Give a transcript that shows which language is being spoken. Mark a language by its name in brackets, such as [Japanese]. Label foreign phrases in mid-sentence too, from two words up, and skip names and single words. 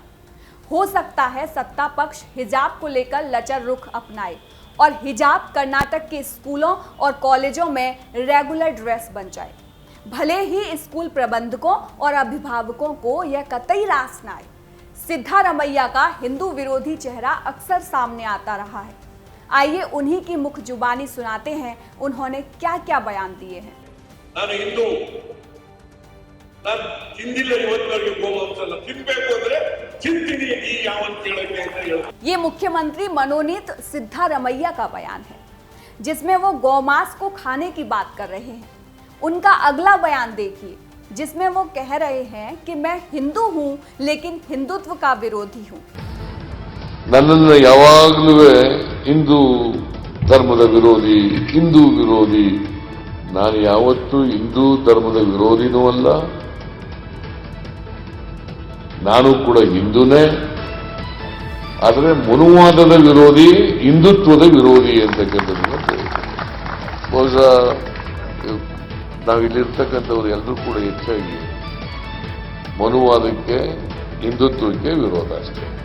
[Hindi] हो सकता है सत्ता पक्ष हिजाब को लेकर लचर रुख अपनाए और हिजाब कर्नाटक के स्कूलों और कॉलेजों में [English] regular dress [Hindi] बन जाए। भले ही स्कूल प्रबंधकों और अभिभावकों को यह कतई रास न आए। सिद्धारमैया का हिंदू विरोधी चेहरा अक्सर सामने आता रहा है। आइए उन्हीं की मुख जुबानी सुनाते हैं उन्होंने क्या क्या बयान दिए हैं। [Kannada] ನಾನು ಹಿಂದೂ, ನಾನು ತಿಂದಿಲ್ಲ ಇವತ್ತವರೆಗೆ ಗೋಮಾಂಸನ, ತಿನ್ಬೇಕು ಅಂದ್ರೆ ತಿಂತೀನಿ ಈ ಯಾವನ್ ಕೇಳಕ್ಕೆ ಅಂತ ಹೇಳ್ತಾರೆ। [Hindi] ये मुख्यमंत्री मनोनीत सिद्धारमैया का बयान है जिसमें वो गौमांस को खाने की बात कर रहे हैं। उनका अगला बयान देखिए जिसमें वो कह रहे हैं कि मैं हिंदू हूं लेकिन हिंदुत्व का विरोधी हूं। [Kannada] ನನ್ನನ್ನು ಯಾವಾಗಲೂ ಹಿಂದೂ ಧರ್ಮದ ವಿರೋಧಿ, ಹಿಂದೂ ವಿರೋಧಿ. ನಾನು ಯಾವತ್ತೂ ಹಿಂದೂ ಧರ್ಮದ ವಿರೋಧಿನೂ ಅಲ್ಲ, ನಾನು ಕೂಡ ಹಿಂದೂನೇ. ಆದರೆ ಮನುವಾದದ ವಿರೋಧಿ, ಹಿಂದುತ್ವದ ವಿರೋಧಿ ಅಂತಕ್ಕಂಥದ್ದನ್ನು ಬಹುಶಃ ನಾವಿಲ್ಲಿರ್ತಕ್ಕಂಥವ್ರು ಎಲ್ಲರೂ ಕೂಡ ಹೆಚ್ಚಾಗಿ ಮನುವಾದಕ್ಕೆ, ಹಿಂದುತ್ವಕ್ಕೆ ವಿರೋಧ ಅಷ್ಟೇ.